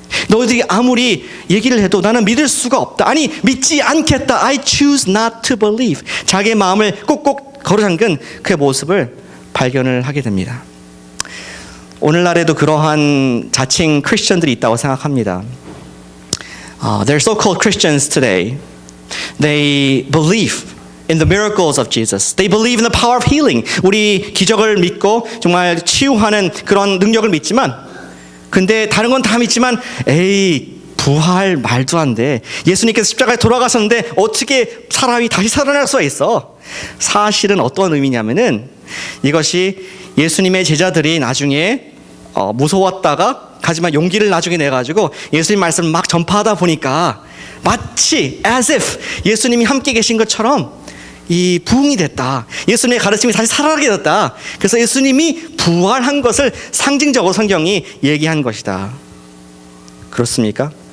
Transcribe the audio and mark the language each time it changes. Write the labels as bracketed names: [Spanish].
[Korean] 너희들이 아무리 얘기를 해도 나는 믿을 수가 없다, 아니 믿지 않겠다, [English] I choose not to believe, [Korean] 자기의 마음을 꼭꼭 걸어잠근 그 모습을 발견을 하게 됩니다. 오늘날에도 그러한 자칭 크리스천들이 있다고 생각합니다. [English] They're so-called Christians today. They believe in the miracles of Jesus. They believe in the power of healing. [Korean] 우리 기적을 믿고 정말 치유하는 그런 능력을 믿지만, 근데 다른 건 다 믿지만 에이 부활 말도 안 돼. 예수님께서 십자가에 돌아가셨는데 어떻게 사람이 다시 살아날 수가 있어? 사실은 어떤 의미냐면은 이것이 예수님의 제자들이 나중에 무서웠다가 하지만 용기를 나중에 내가지고 예수님 말씀을 막 전파하다 보니까 마치 [English] as if [Korean] 예수님이 함께 계신 것처럼 이 부흥이 됐다, 예수님의 가르침이 다시 살아나게 됐다, 그래서 예수님이 부활한 것을 상징적으로 성경이 얘기한 것이다. 그렇습니까?